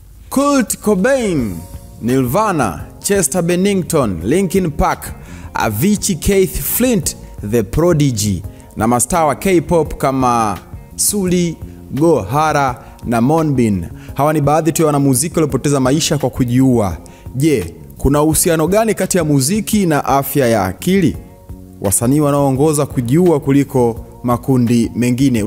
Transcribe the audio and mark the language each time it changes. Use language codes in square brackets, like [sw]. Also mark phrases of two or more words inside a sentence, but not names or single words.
[sw] Kurt Cobain, Nirvana, Chester Bennington, Linkin Park, Avicii, Keith Flint, The Prodigy na mastaa wa K-pop kama Sully, Gohara na Monbin. Hawa ni baadhi tu ya wanamuziki waliopoteza maisha kwa kujiua. Je, kuna uhusiano gani kati ya muziki na afya ya akili? Wasanii wanaoongoza kujiua kuliko makundi mengine.